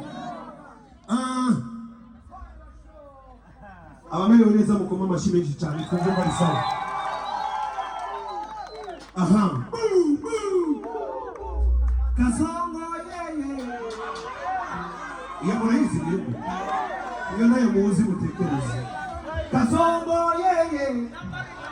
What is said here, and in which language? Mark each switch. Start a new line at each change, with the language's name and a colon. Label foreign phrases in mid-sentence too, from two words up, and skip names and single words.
Rundi: Abameli neza mukoma amashyi menshi cyane kumva bari sawa.
Swahili: Aha. Kasongo yeye.
Rundi: iyo murayizi iyo nayo muzi mutekereza.
Swahili: Kasongo yeye